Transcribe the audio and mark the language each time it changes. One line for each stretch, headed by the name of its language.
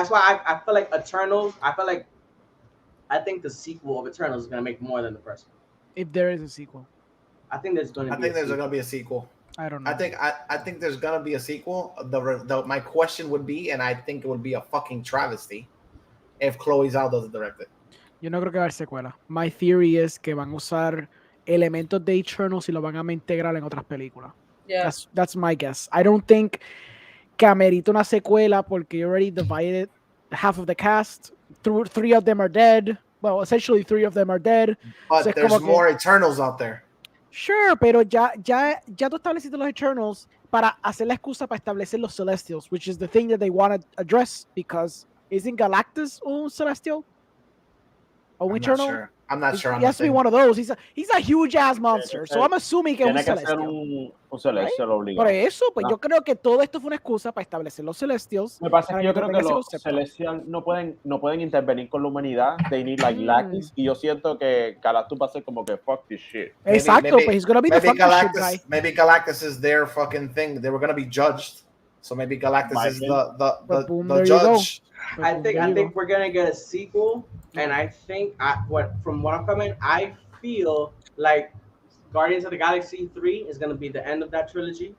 English: That's why I feel like Eternals, I think the sequel of Eternals is gonna make more than the first one. If there is a sequel. I think there's gonna be a sequel. I don't know. I think there's gonna be a sequel. My question would be, and I think it would be a fucking travesty if Chloe Zhao doesn't direct it.
Spanish: Yo no creo que va a haber secuela.
English: My theory is
Spanish: que van a usar elementos de Eternals y lo van a integrar en otras películas.
English: Yeah. That's my guess. I don't think
Spanish: que amerita una secuela porque
English: you already divided half of the cast. Three of them are dead. Well, essentially 3 of them are dead. But so there's more Eternals out there. Sure,
Spanish: pero ya tú estableciste los Eternals para hacer la excusa para establecer los Celestials,
English: which is the thing that they want to address, because isn't Galactus
Spanish: un Celestial?
English: Or
Spanish: un Eternal?
English: Sure. I'm not sure. He has to be one of those. He's a huge ass monster. So I'm assuming
Spanish: que es un Celestial. Un Celestial obligado. Por eso, pues yo creo que todo esto fue una excusa para establecer los Celestials. Me pasa que yo creo que los Celestials no pueden intervenir con la humanidad.
English: They need like Galactus.
Spanish: Y yo siento que Galactus va a ser como que
English: fuck this shit.
Spanish: Exacto,
English: but he's gonna be the fucking shit guy. Maybe Galactus is their fucking thing. They were gonna be judged. So maybe Galactus is the judge. I think we're gonna get a sequel, and I think from what I'm coming, I feel like Guardians of the Galaxy 3 is gonna be the end of that trilogy.